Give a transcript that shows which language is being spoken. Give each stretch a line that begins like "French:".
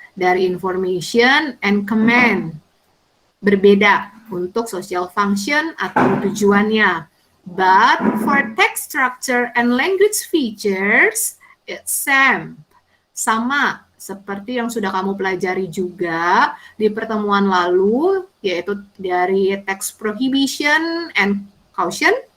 Indonesian: Dari
English: information and command.
Indonesian: Berbeda untuk
English: social function
Indonesian: atau tujuannya.
English: But for text structure and language features, it's same.
Indonesian: Sama seperti yang sudah kamu pelajari juga di pertemuan lalu, yaitu dari
English: text prohibition and caution.